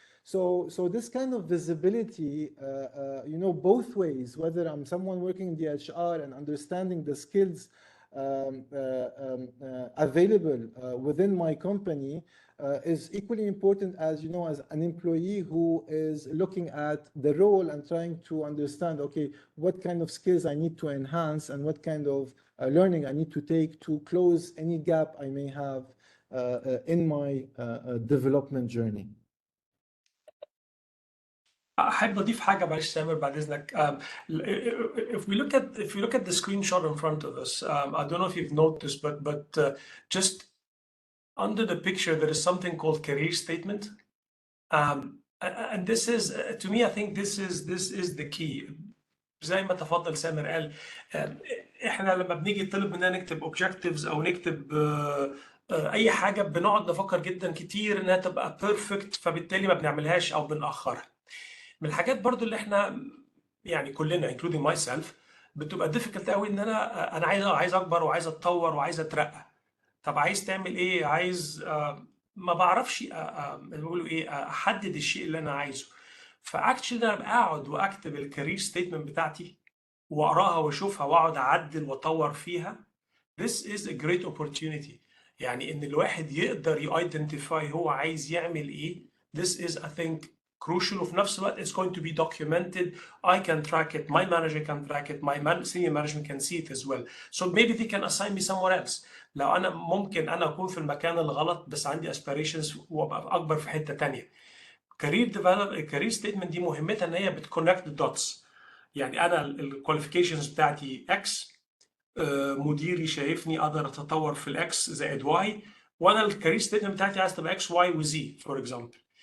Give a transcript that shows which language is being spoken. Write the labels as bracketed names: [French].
[English] So this kind of visibility, both ways, whether I'm someone working in the HR and understanding the skills available within my company is equally important as as an employee who is looking at the role and trying to understand, okay, what kind of skills I need to enhance and what kind of learning I need to take to close any gap I may have in my development journey. [Arabic] أحب أضيف حاجة معلش سامر بعد إذنك. [English] If we look at the screenshot in front of us, I don't know if you've noticed, but just under the picture there is something called career statement, and this is to me I think this is the key. [Arabic] زي ما تفضل سامر قال، إحنا لما بنيجي طلب مننا نكتب [English] objectives [Arabic] أو نكتب أي حاجة بنقعد نفكر جدا كتير إنها تبقى [English] perfect، [Arabic] فبالتالي ما بنعملهاش أو بنأخرها. من الحاجات برضو اللي احنا يعني كلنا [English] including myself [Arabic] بتبقى [English] difficult [Arabic] قوي ان انا عايز اكبر وعايز اتطور وعايز اترقى. طب عايز تعمل ايه؟ عايز ما بعرفش بيقولوا ايه احدد الشيء اللي انا عايزه. فاكشلي انا بقعد واكتب الكارير ستيتمنت بتاعتي واقراها واشوفها واقعد اعدل واطور فيها. [English] This is a great opportunity. [Arabic] يعني ان الواحد يقدر يايدنتيفاي هو عايز يعمل ايه. [English] This is I think crucial. [Arabic] وفي نفس الوقت [English] it's going to be documented. I can track it, my manager can track it, my senior management can see it as well. So maybe they can assign me somewhere else. [Arabic] لو انا ممكن انا اكون في المكان الغلط بس عندي [English] aspirations [Arabic] وابقى اكبر في حتة تانية. كارير ستيتمنت دي مهمتها ان هي بتكونكت الدوتس. يعني انا الكواليفيكيشنز بتاعتي اكس، مديري شايفني اقدر اتطور في الاكس زائد واي، وانا الكارير ستيتمنت بتاعتي عايز تبقى اكس واي وزي فور اكزامبل.